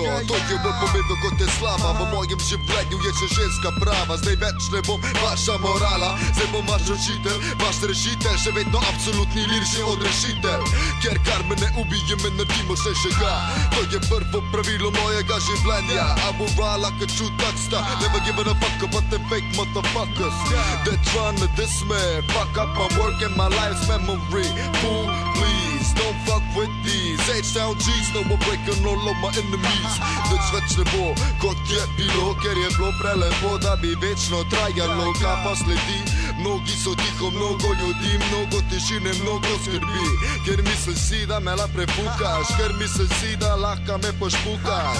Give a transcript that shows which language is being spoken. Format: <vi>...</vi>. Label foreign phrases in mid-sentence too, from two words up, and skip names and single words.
<sl>To je bolj pomembno kot je slava. V mojem življenju je še ženska prava. Zdaj več ne bom vaša morala, zdaj bom vaš učitelj, vaš rešitelj. Še vedno absolutni lirični odrešitelj. Ker kar me ne ubije, me naredi močnejšega. To je prvo pravilo mojega življenja.</sl> <en>I will ride like a true thugster. Never giving a fuck about them fake motherfuckers that trying to diss me. Fuck up my work and my life's memory. Fool, please, don't fuck with these H-Town G's, no more breaking all of my enemies.</en> <sl>Nič več ne bo, kot je bilo, ker je bilo prelepo, da bi večno trajalo. Kaj pa sledi? Mnogi so tiho, mnogo ljudi, mnogo tišine, mnogo skrbi. Ker misliš si, da me la prefukaš, ker misliš si, da lahko me pošpukaš.</sl>